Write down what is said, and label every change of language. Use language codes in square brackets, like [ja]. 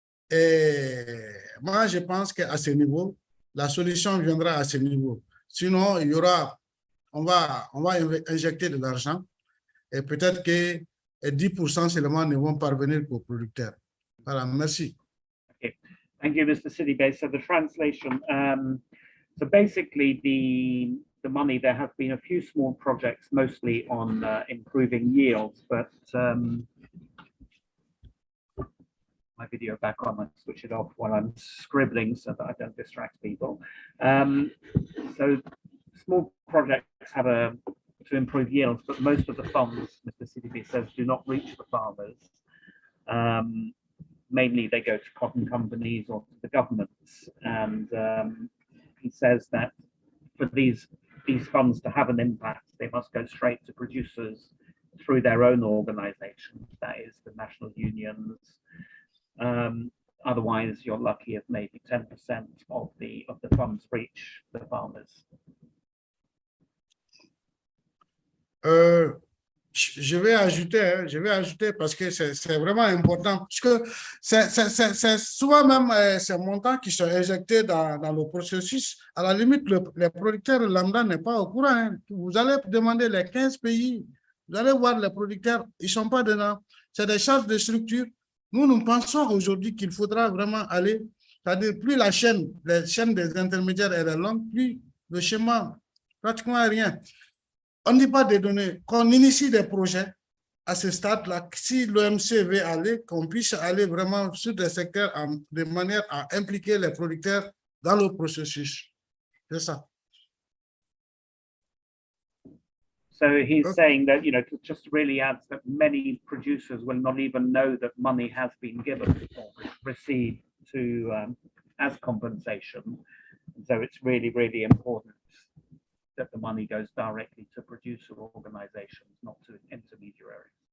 [fr] Et moi, je pense qu'à ce niveau, la solution viendra à ce niveau. Sinon, on va injecter de l'argent et peut-être que 10% seulement ne vont parvenir qu'aux producteurs. Voilà, merci. [en] Okay. Thank you, Mr. Sidibe. So the translation, so basically the money, there have been a few small projects, mostly on improving yields, but my video back on, I switch it off while I'm scribbling so that I don't distract people. So small projects have to improve yields, but most of the funds, Mr. Sidibe says, do not reach the farmers. Mainly they go to cotton companies or to the governments. And he says that for these funds to have an impact, they must go straight to producers through their own organizations, that is the national unions. Otherwise, you're lucky if maybe 10% of the funds reach the farmers. [fr] Je vais ajouter parce que c'est vraiment important, parce que c'est souvent même ces montants qui sont injectés dans le processus. À la limite, les producteurs lambda n'est pas au courant. Hein. Vous allez demander les 15 pays, vous allez voir les producteurs, ils ne sont pas dedans. C'est des charges de structure. Nous pensons aujourd'hui qu'il faudra vraiment aller, c'est-à-dire plus la chaîne des intermédiaires est longue, plus le schéma, pratiquement rien. On ne dit pas de donner, qu'on initie des projets à ce stade-là, si l'OMC veut aller, qu'on puisse aller vraiment sur des secteurs de manière à impliquer les producteurs dans le processus. C'est ça. [en] So he's saying that, just really adds that many producers will not even know that money has been given or received as compensation. So it's really, really important that the money goes directly to producer organizations, not to intermediaries.